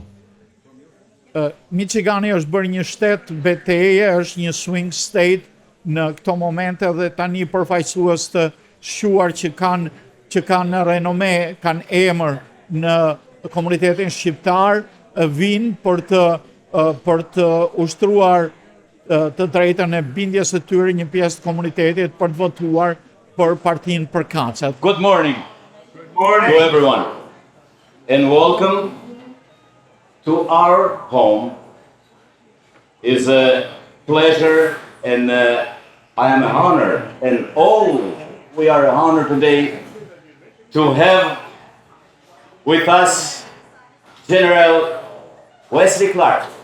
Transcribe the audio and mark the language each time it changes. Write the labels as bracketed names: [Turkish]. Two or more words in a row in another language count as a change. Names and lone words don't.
[Albanian] Michigani është bërë një shtet betejë, është një [English] swing state [Albanian] në këto momente dhe tani përfaqësues të shquar që kanë renome, kanë emër në komunitetin shqiptar, vinë për të ushtruar të drejtën e bindjes së tyre një pjesë të komunitetit për të votuar për partinë përkatëse. [English] Good morning. Good morning to everyone. And welcome to our home. Is a pleasure and I am honored, and all we are honored today to have with us General Wesley Clark.